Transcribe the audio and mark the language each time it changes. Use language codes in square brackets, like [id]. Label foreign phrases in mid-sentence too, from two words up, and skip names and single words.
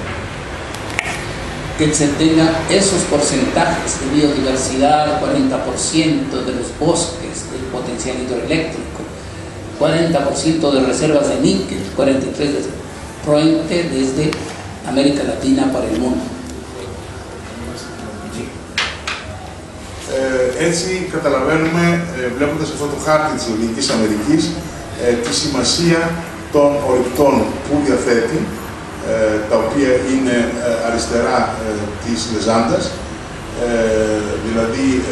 [es] que se tengan esos porcentajes de biodiversidad, 40% de los bosques, del potencial hidroeléctrico, 40% de reservas de níquel, 43% de proyecto desde América Latina para el mundo. [el] Έτσι καταλαβαίνουμε, βλέποντας αυτό το χάρτη της Λατινικής Αμερικής, τη σημασία των ορυκτών που διαθέτει, τα οποία είναι αριστερά της λεζάντας, δηλαδή